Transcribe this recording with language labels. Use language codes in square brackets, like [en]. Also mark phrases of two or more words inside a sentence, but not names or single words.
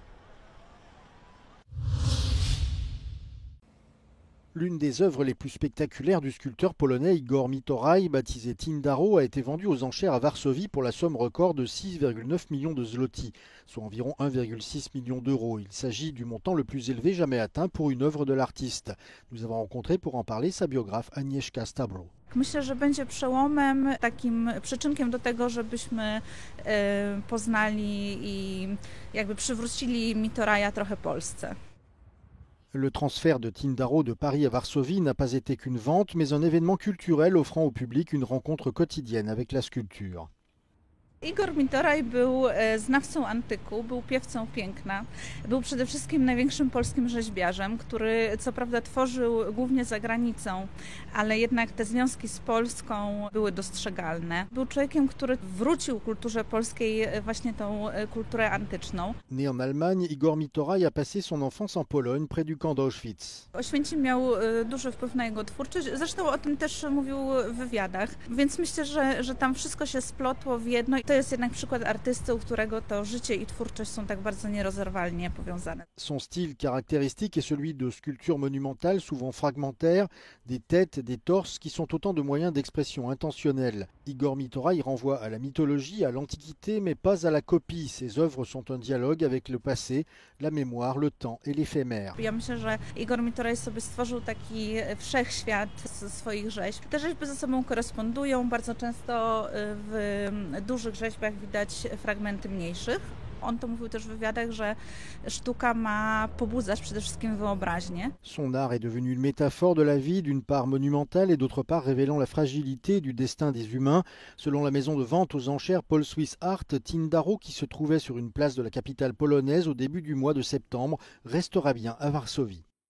[fr] L'une des œuvres les plus spectaculaires du sculpteur polonais Igor Mitoraj, baptisé Tindaro, a été vendue aux enchères à Varsovie pour la somme record de 6,9 millions de zloty, soit environ 1,6 million d'euros. Il s'agit du montant le plus élevé jamais atteint pour une œuvre de l'artiste. Nous avons rencontré pour en parler sa biographe Agnieszka Stablo. [pl] Myślę, że będzie przełomem, takim przyczynkiem do tego, żebyśmy poznali i jakby przywrócili Mitoraja trochę Polsce. [fr] Le transfert de Tindaro de Paris à Varsovie n'a pas été qu'une vente, mais un événement culturel offrant au public une rencontre quotidienne avec la sculpture. [pl] Igor Mitoraj był znawcą antyku, był piewcą piękna, był przede wszystkim największym polskim rzeźbiarzem, który co prawda tworzył głównie za granicą, ale jednak te związki z Polską były dostrzegalne. Był człowiekiem, który wrócił kulturze polskiej właśnie tą kulturę antyczną. [fr] Né en Allemagne, Igor Mitoraj a passé son enfance en Pologne, près du camp d'Auschwitz. [pl] Oświęcim miał duży wpływ na jego twórczość, zresztą o tym też mówił w wywiadach, więc myślę, że tam wszystko się splotło w jedno. To jest jednak przykład artysty, u którego to życie i twórczość są tak bardzo nierozerwalnie powiązane. [fr] Son style caractéristique est celui de sculptures monumentales, souvent fragmentaires, des têtes, des torses, qui sont autant de moyens d'expression intentionnels. Igor Mitoraj renvoie à la mythologie, à l'Antiquité, mais pas à la copie. Ses œuvres sont un dialogue avec le passé, la mémoire, le temps et l'éphémère. [pl] Ja myślę, że Igor Mitoraj sobie stworzył taki wszechświat ze swoich rzeźb. Te rzeźby ze sobą korespondują, bardzo często w dużych rzeźbach widać fragmenty mniejszych. On to mówił też w wywiadach, że sztuka ma pobudzać przede wszystkim wyobraźnię. [fr] Son art est devenu une métaphore de la vie, d'une part monumentale et d'autre part révélant la fragilité du destin des humains. Selon la maison de vente aux enchères Paul Swiss Art, Tindaro, qui se trouvait sur une place de la capitale polonaise au début du mois de septembre, restera bien à Varsovie.